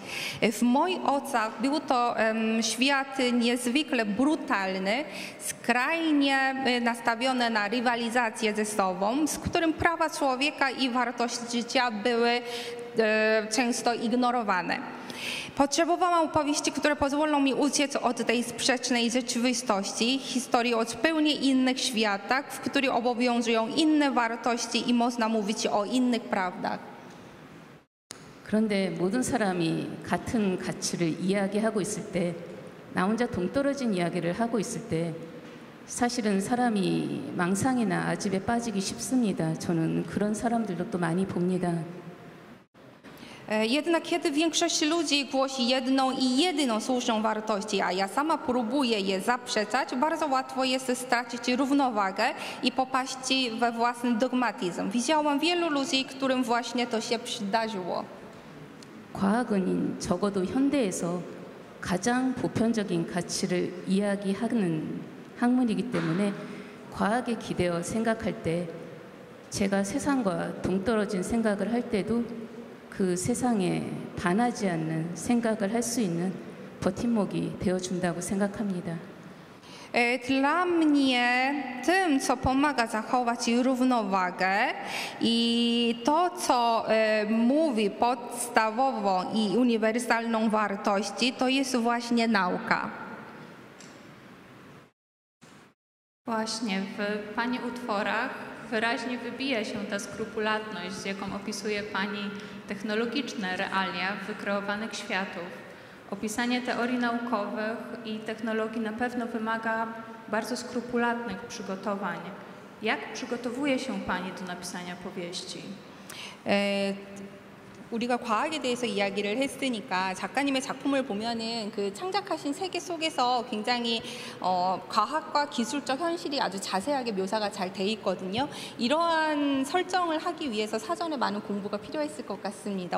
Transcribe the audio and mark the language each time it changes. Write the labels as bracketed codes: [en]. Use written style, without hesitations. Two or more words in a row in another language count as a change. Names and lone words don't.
[pl] W moich oczach był to świat niezwykle brutalny, skrajnie nastawiony na rywalizację ze sobą, z którym prawa człowieka i wartość życia były często ignorowane. Potrzebowałam opowieści, które pozwolą mi uciec od tej sprzecznej rzeczywistości, historii o zupełnie innych światach, w których obowiązują inne wartości i można mówić o innych prawdach. [ko] 그런데 모든 사람이 같은 가치를 이야기하고 있을 때, 나 혼자 동떨어진 이야기를 하고 있을 때 사실은 사람이 망상이나 아집에 빠지기 쉽습니다. 저는 그런 사람들도 또 많이 봅니다. [pl] Jednak kiedy większość ludzi głosi jedną i jedyną słuszną wartość, a ja sama próbuję je zaprzeczać, bardzo łatwo jest stracić równowagę i popaść we własny dogmatyzm. Widziałam wielu ludzi, którym właśnie to się przydarzyło. [ko] 과학은 적어도 현대에서 가장 보편적인 가치를 이야기하는 학문이기 때문에 과학에 기대어 생각할 때 제가 세상과 동떨어진 생각을 할 때도 그 세상에 반하지 않는 생각을 할 수 있는 버팀목이 되어준다고 생각합니다. [pl] Dla mnie tym, co pomaga zachować równowagę i to, co mówi podstawową i uniwersalną wartości, to jest właśnie nauka. Właśnie w Pani utworach wyraźnie wybija się ta skrupulatność, z jaką opisuje Pani technologiczne realia wykreowanych światów. Opisanie teorii naukowych i technologii na pewno wymaga bardzo skrupulatnych przygotowań. Jak przygotowuje się Pani do napisania powieści? [ko] 우리가 과학에 대해서 이야기를 했으니까 작가님의 작품을 보면은 그 창작하신 세계 속에서 굉장히 과학과 기술적 현실이 아주 자세하게 묘사가 잘 돼 있거든요. 이러한 설정을 하기 위해서 사전에 많은 공부가 필요했을 것 같습니다.